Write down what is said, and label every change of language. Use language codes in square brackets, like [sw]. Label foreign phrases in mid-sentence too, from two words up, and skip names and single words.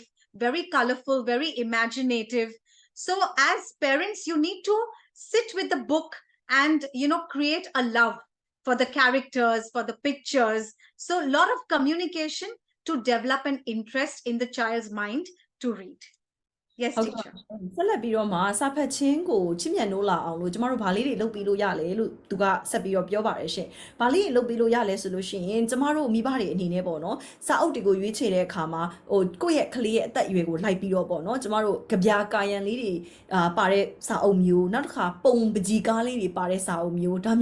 [en] Very colorful, very imaginative. So as parents, you need to sit with the book and create a love for the characters, for the pictures. So a lot of communication to develop an interest in the child's mind to read. Yes, teacher. [my] ဆက်လက်ပြီးတော့မှစာဖတ်ခြင်းကိုချစ်မြတ်နိုးလာအောင်လို့ကျမတို့ဗာလေးတွေလုပ်ပြီးလို့ရလဲလို့သူကဆက်ပြီးတော့ပြောပါတယ်ရှင်။ဗာလေးတွေလုပ်ပြီးလို့ရလဲဆိုလို့ရှိရင်ကျမတို့မိဘတွေအနေနဲ့ပေါ့နော်စာအုပ်တွေကိုရွေးချယ်တဲ့အခါ မှာကိုယ့်ရဲ့ကလေးရဲ့အသက်အရွယ်ကိုလိုက်ပြီးတော့ပေါ့နော်ကျမတို့ကြပြာကာယံလေးတွေပါတဲ့စာအုပ်မျိုးနောက်တစ်ခါပုံပကြီးကားလေးတွေပါတဲ့စာအုပ်မျိုးဒါ